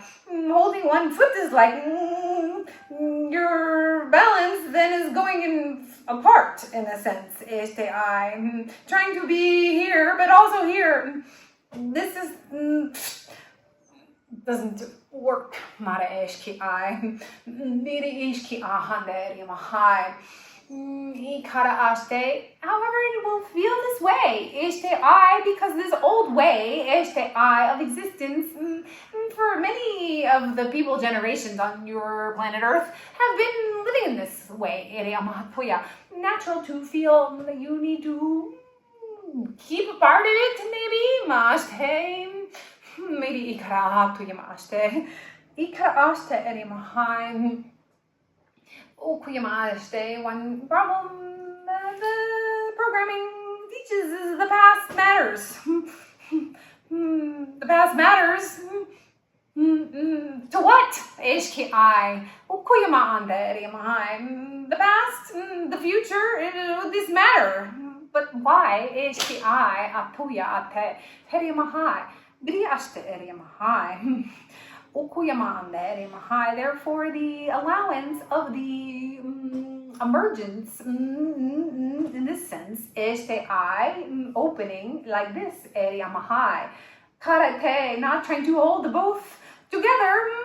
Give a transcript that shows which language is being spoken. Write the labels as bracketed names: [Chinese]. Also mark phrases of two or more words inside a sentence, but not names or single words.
[English] Holding one foot is like your balance then is going apart in a sense. Ishte I. Trying to be here, but also here. This is doesn't work. Mara ishki I. Miri ishki ahande mahai. Ikara ashte. However, it will feel this way. Ishte I, because this old way, ishte I of existence, for many of the people generations on your planet Earth have been living in this way. Natural to feel that you need to keep a part of it, maybe. Mashte. Maybe ikara hatuya mashte. Ikara ashte eri mahai. One problem the programming teaches is the past matters. The past matters. To what? Ishki I. The past, the future, this matter. But why? Ishki I. Apuya ate. Herimahai. Griaste erimahai. Therefore, the allowance of the emergence in this sense is the I opening like this. Karate, not trying to hold the both together.